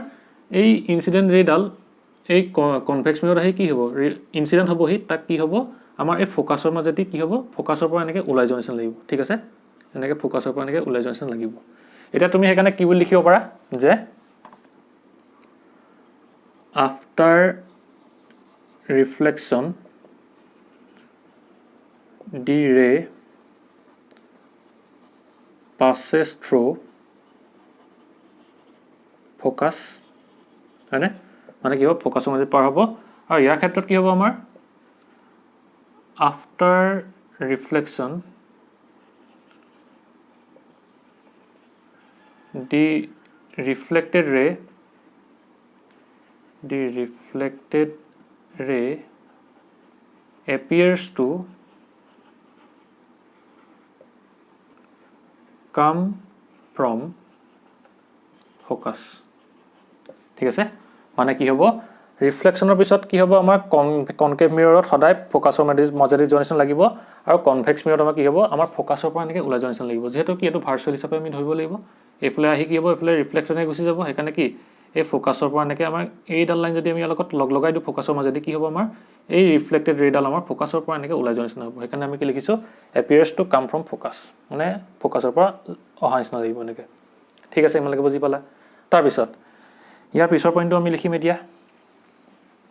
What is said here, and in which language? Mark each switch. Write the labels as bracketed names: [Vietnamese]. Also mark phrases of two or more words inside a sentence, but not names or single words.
[Assamese] এই ইনচিডেণ্ট ৰেডাল এই কনভেক্স মিৰত আহি কি হ'ব ইনচিডেণ্ট হ'বহি তাক কি হ'ব আমাৰ এই ফ'কাছৰ মাজেদি কি হ'ব ফ'কাছৰ পৰা এনেকৈ ওলাই যোৱা নিচিনা লাগিব ঠিক আছে এনেকৈ ফ'কাছৰ পৰা এনেকৈ ওলাই যোৱা নিচিনা লাগিব এতিয়া তুমি সেইকাৰণে কি বুলি লিখিব পাৰা যে [English] after reflection the ray passes through focus [Assamese] হয়নে মানে কি হ'ব ফ'কাছৰ মাজেদি পাৰ হ'ব আৰু ইয়াৰ ক্ষেত্ৰত কি হ'ব আমাৰ [English] after reflection the reflected ray appears to come from focus [Assamese] ঠিক আছে মানে কি হ'ব ৰিফ্লেকশ্যনৰ পিছত কি হ'ব আমাৰ কনকেভ মিৰৰত সদায় ফ'কাছৰ মাজেদি যোৱা নিচিনা লাগিব আৰু কনভেক্স মিৰৰত আমাৰ কি হ'ব আমাৰ ফ'কাছৰ পৰা এনেকৈ ওলাই যোৱা নিচিনা লাগিব যিহেতু কি এইটো ভাৰ্চুৱেল হিচাপে আমি ধৰিব লাগিব এইফালে আহি কি হ'ব এইফালে ৰিফ্লেকশ্যনে গুচি যাব সেইকাৰণে কি এই ফ'কাছৰ পৰা এনেকৈ আমাৰ এইডাল লাইন যদি আমি ইয়াৰ লগত লগাই দিওঁ ফ'কাছৰ মাজেদি কি হ'ব আমাৰ এই ৰিফ্লেক্টেড ৰেডাল আমাৰ ফ'কাছৰ পৰা এনেকৈ ওলাই যোৱা নিচিনা হ'ব সেইকাৰণে আমি কি লিখিছোঁ [English] appears to come from focus [Assamese] মানে ফ'কাছৰ পৰা অহা নিচিনা লাগিব এনেকৈ ঠিক আছে ইমানলৈকে বুজি পালা তাৰপিছত ইয়াৰ পিছৰ পইণ্টটো আমি লিখিম এতিয়া